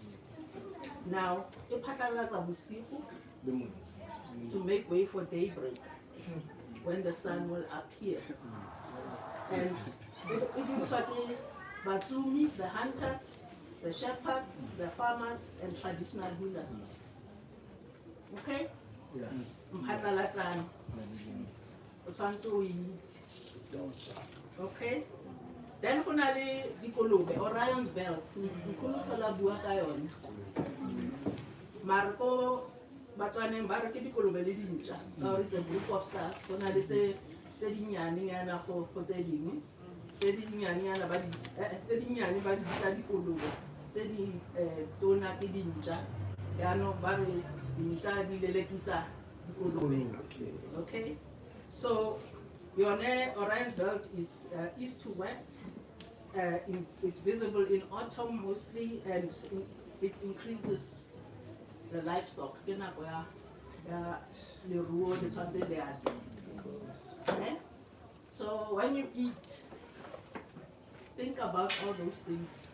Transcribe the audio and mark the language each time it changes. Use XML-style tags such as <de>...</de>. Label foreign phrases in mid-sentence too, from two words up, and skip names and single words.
<en>Now, to make way for daybreak, when the sun will appear. And it is Batsumi, the hunters, the shepherds, the farmers, and traditional healers.</en> <tn>Okay? Mphatlalatsane. O tshwanetse o itse. Okay? Then go na le dikolobe, Orion's belt. Nkgono tlhola bua ka yone. Mare ko Batswaneng ba re ke dikolobe le dintša ka gore</tn> <en>it's a group of stars.</en> <tn>Go na le tse dinnyanenyana go tse dingwe. Tse dinnyane ba di bitsa dikolobe. Tse di tona ke dintša. Yaanong ba re dintša di lelekisa dikolobe.</tn> <en>Okay? So yone Orion's belt is east to west. It's visible in autumn mostly, and it increases the livestock. Okay? So when you eat, think about all those things.</en>